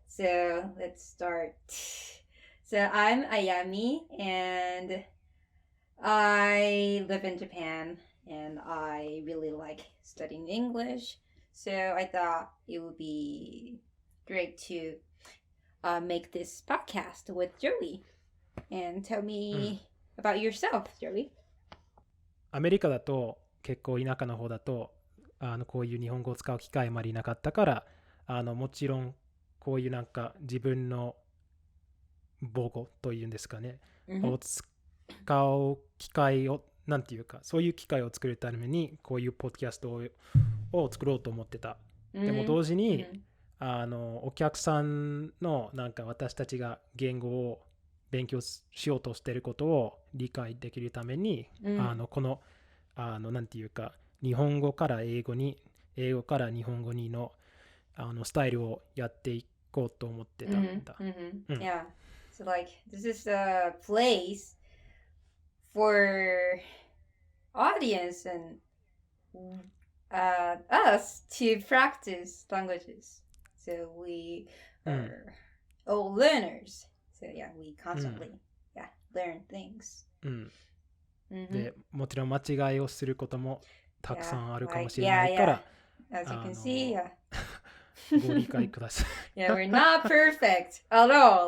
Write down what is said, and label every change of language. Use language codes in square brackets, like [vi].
[en] So let's start. So I'm Ayami, and I live in Japan, and I really like studying English. So I thought it would be great to make this podcast with Joey. And tell me about yourself, Joey. [ja] アメリカだと結構田舎の方だとこういう日本語を使う機会あまりなかったからもちろんこういうなんか自分の母語というんですかね、を使う機会をなんていうか、そういう機会を作るためにこういうポッドキャストを作ろうと思ってた。でも同時に、お客さんのなんか私たちが言語を勉強しようとしていることを理解できるために、このなんていうか、日本語から英語に、英語から日本語にのスタイルをやっていこうと思ってたんだ。 [en] Yeah. So like this is a place for audience and us to practice languages. So we are all learners. So yeah, we constantly learn things. [ja] で、もちろん間違いをすることもたくさんあるかもしれないから、 [en] As you can see, [ja] ご理解ください。 [en] Yeah, we're not perfect at all.